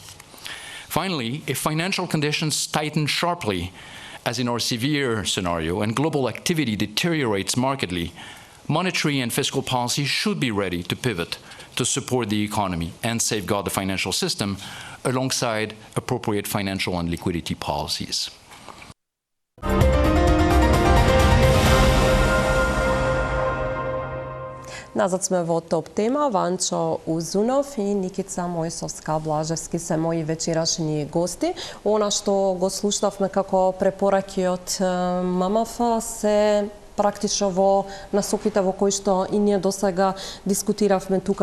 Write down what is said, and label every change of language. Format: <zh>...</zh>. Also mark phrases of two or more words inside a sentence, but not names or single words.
<en>Finally, if financial conditions tighten sharply, as in our severe scenario, and global activity deteriorates markedly, monetary and fiscal policy should be ready to pivot to support the economy and safeguard the financial system alongside appropriate financial and liquidity policies.</en> <mk>Назад сме во топ тема. Ванчо Узунов и Никица Мојсовска-Блажевски се мои вечерашни гости. Она што го слушнавме како препораки од ММФ се практично во насоките во кои што и ние досега дискутиравме тука.</mk>